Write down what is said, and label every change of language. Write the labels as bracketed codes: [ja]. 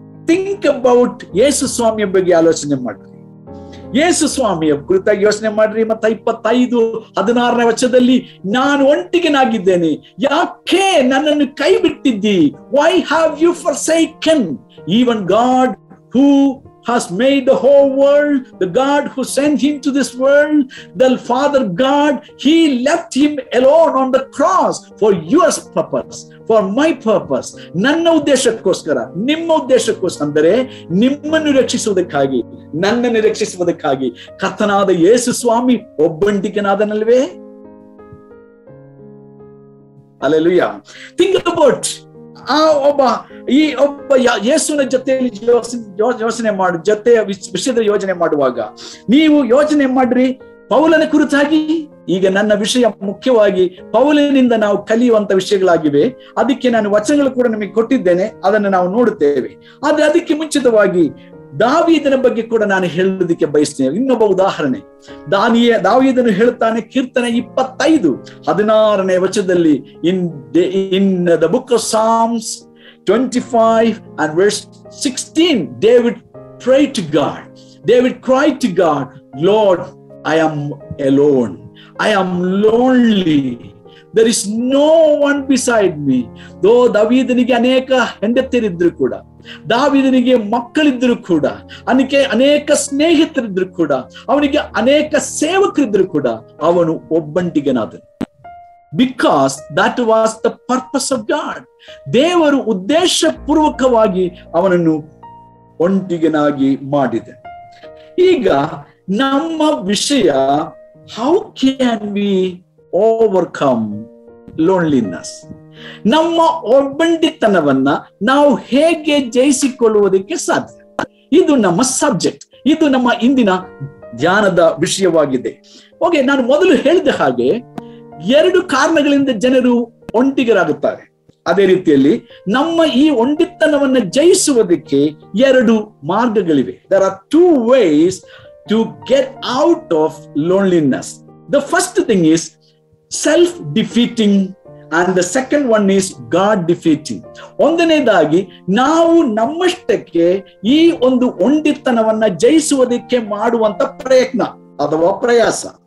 [en] think about [kn] ಯೇಸು ಸ್ವಾಮಿಯ ಬಗ್ಗೆ ಆಲೋಚನೆ ಮಾಡ್ರಿ. ಯೇಸು ಸ್ವಾಮಿಯ ಕುರಿತಾಗಿ ಯೋಚನೆ ಮಾಡ್ರಿ. ಮತ್ತೆ 25:16ನೇ ವಚನದಲ್ಲಿ, ನಾನು ಒಂಟಿಗನಾಗಿದ್ದೇನೆ, ಯಾಕೆ ನನ್ನನ್ನು ಕೈ ಬಿಟ್ಟಿದ್ದಿ? [en] Why have you forsaken even God who has made the whole world, the God who sent him to this world, the Father God, he left him alone on the cross for your purpose, for my purpose. [kn] ನನ್ನ ಉದ್ದೇಶಕ್ಕೋಸ್ಕರ, ನಿಮ್ಮ ಉದ್ದೇಶಕ್ಕೋಸ್ಕರ, ಅಂದರೆ ನಿಮ್ಮನ್ನು ರಕ್ಷಿಸುವುದಕ್ಕಾಗಿ, ನನ್ನನ್ನು ರಕ್ಷಿಸುವುದಕ್ಕಾಗಿ ಕರ್ತನಾದ ಯೇಸು ಸ್ವಾಮಿ ಒಬ್ಬಂಟಿಗನಾದನಲ್ವೇ? Hallelujah. [en] think about [kn] ಒಬ್ಬ ಯೇಸುವಿನ ಜೊತೆಯಲ್ಲಿ ಯೋಚನೆ ವಿಷಯದ ಯೋಚನೆ ಮಾಡುವಾಗ ನೀವು ಯೋಚನೆ ಮಾಡ್ರಿ ಪೌಲನ ಕುರಿತಾಗಿ. ಈಗ ನನ್ನ ವಿಷಯ ಮುಖ್ಯವಾಗಿ ಪೌಲನಿಂದ ನಾವು ಕಲಿಯುವಂತ ವಿಷಯಗಳಾಗಿವೆ. ಅದಕ್ಕೆ ನಾನು ವಚನಗಳು ಕೂಡ ನಿಮಗೆ ಕೊಟ್ಟಿದ್ದೇನೆ, ಅದನ್ನು ನಾವು ನೋಡುತ್ತೇವೆ. ಆದ್ರೆ ಅದಕ್ಕೆ ಮುಂಚಿತವಾಗಿ ದಾವೀದನ ಬಗ್ಗೆ ಕೂಡ ನಾನು ಹೇಳೋದಕ್ಕೆ ಬಯಸ್ತೇನೆ. ಇನ್ನೊಬ್ಬ ಉದಾಹರಣೆ, ದಾವೀದನು ಹೇಳ್ತಾನೆ, ಕೀರ್ತನೆ 25:16ನೇ ವಚನದಲ್ಲಿ, [en] in the book of Psalms 25 and verse 16, David prayed to God. David cried to God, Lord, I am alone. I am lonely. There is no one beside me. Though [kn] ದಾವೀದನಿಗೆ ಅನೇಕ ಹೆಂಡತಿಯರಿದ್ರು ಕೂಡ, ದಾವೀದನಿಗೆ ಮಕ್ಕಳಿದ್ರು ಕೂಡ, ಅನೇಕ ಸ್ನೇಹಿತರಿದ್ರು ಕೂಡ, ಅವನಿಗೆ ಅನೇಕ ಸೇವಕರಿದ್ರು ಕೂಡ, ಅವನು ಒಬ್ಬಂಟಿಗನಾದನು. [en] Because that was the purpose of God. [kn] ದೇವರು ಉದ್ದೇಶಪೂರ್ವಕವಾಗಿ ಅವನನ್ನು ಒಂಟಿಗನಾಗಿ ಮಾಡಿದೆ. ಈಗ ನಮ್ಮ ವಿಷಯ, [en] how can we overcome loneliness? [kn] ನಮ್ಮ ಒಬ್ಬಂಟಿತನವನ್ನ ನಾವು ಹೇಗೆ ಜಯಿಸಿಕೊಳ್ಳುವುದಕ್ಕೆ ಸಾಧ್ಯ? ಇದು ನಮ್ಮ ಸಬ್ಜೆಕ್ಟ್, ಇದು ನಮ್ಮ ಇಂದಿನ ಧ್ಯಾನದ ವಿಷಯವಾಗಿದೆ. ಓಕೆ, ನಾನು ಮೊದಲು ಹೇಳಿದ ಹಾಗೆ 2 ಕಾರಣಗಳಿಂದ ಜನರು ಒಂಟಿಗರಾಗುತ್ತಾರೆ. ಅದೇ ರೀತಿಯಲ್ಲಿ ನಮ್ಮ ಈ ಒಂಟಿತನವನ್ನು ಜಯಿಸುವುದಕ್ಕೆ 2 ಮಾರ್ಗಗಳಿವೆ. [en] There are 2 ways to get out of loneliness. The first thing is self-defeating and the second one is God-defeating. [kn] ಒಂದನೇದಾಗಿ ನಾವು ನಮ್ಮಷ್ಟಕ್ಕೆ ಈ ಒಂದು ಒಂಟಿತನವನ್ನ ಜಯಿಸುವುದಕ್ಕೆ ಮಾಡುವಂತ ಪ್ರಯತ್ನ ಅಥವಾ ಪ್ರಯಾಸ.